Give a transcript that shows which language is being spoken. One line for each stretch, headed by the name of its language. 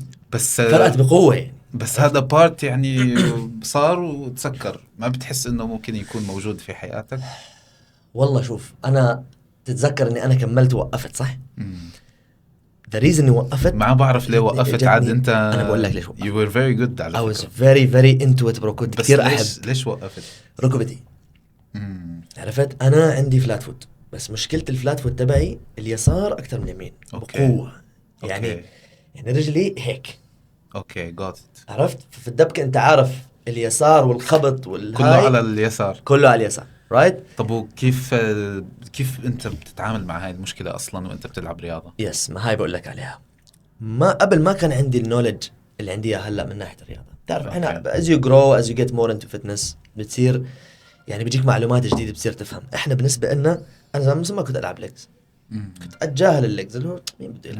Arabic: بس فرقت بقوة يعني. بس هذا بارت يعني صار وتسكر، ما بتحس انه ممكن يكون موجود في حياتك؟ والله شوف، انا تتذكر اني انا كملت ووقفت صح؟
English: the reason
Arabic: اني وقفت ما بعرف ليه وقفت عاد انت. انا بقول لك ليش وقفت.
English: you were very good
Arabic: على فكرة.
English: I was very very into it bro،
Arabic: كنت كثير احب. ليش وقفت؟ ركبتي. عرفت؟ انا عندي فلات فوت، بس مشكلة الفلات فوت تبعي اليسار اكثر من اليمين بقوة. يعني رجلي هيك. اوكي جات. عرفت؟ في الدبكة انت عارف اليسار والخبط والهاي كله على اليسار. كله على اليسار رايت. طب وكيف انت بتتعامل مع هاي المشكلة اصلا وانت بتلعب رياضة؟ يس، ما هاي بقول لك عليها. ما قبل ما كان عندي النولج اللي عندي اياه هلا من ناحية الرياضة. تعرف احنا
English: as you grow as you get more into fitness
Arabic: بتصير يعني بيجيك معلومات جديدة، بتصير تفهم. احنا بالنسبة لنا انا زمان ما كنت العب ليجز، كنت اتجاهل الليجز اللي هو مين بده يلعب